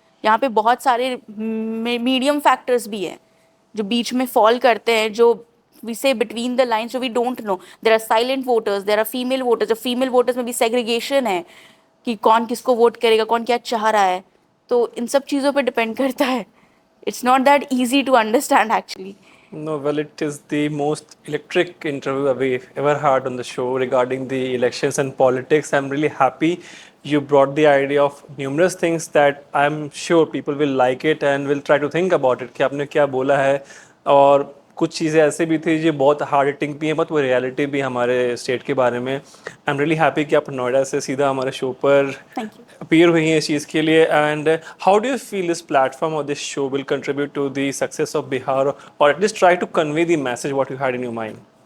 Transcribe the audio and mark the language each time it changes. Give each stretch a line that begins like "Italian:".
Hindi: यहाँ पे बहुत सारे मीडियम फैक्टर्स भी हैं जो बीच में फॉल करते हैं, जो
English: We say between the lines, जो we don't know. There are silent voters, there are female voters.
Hindi: जो फीमेल वोटर्स में भी सेग्रीगेशन है कि कौन किसको वोट करेगा, कौन क्या चाह रहा है. तो इन सब चीज़ों पे डिपेंड करता है.
English: It's not that easy to understand actually. No, well, it is the most electric interview we've ever had on the show regarding the elections and politics. I'm really happy you brought the idea of numerous things that I'm sure people will like it and will try to think about it
Hindi: कि आपने क्या बोला है. और कुछ चीज़ें ऐसे भी थी जो बहुत हार्ड हिटिंग भी हैं, बट वो रियलिटी भी हमारे स्टेट के बारे में.
English: I am really happy
Hindi: कि आप नोएडा से सीधा हमारे शो पर अपीयर हुई हैं इस चीज़ के लिए.
English: And how do you feel this platform और this show will contribute to the success of Bihar, और at least try to convey the message what you had in your mind?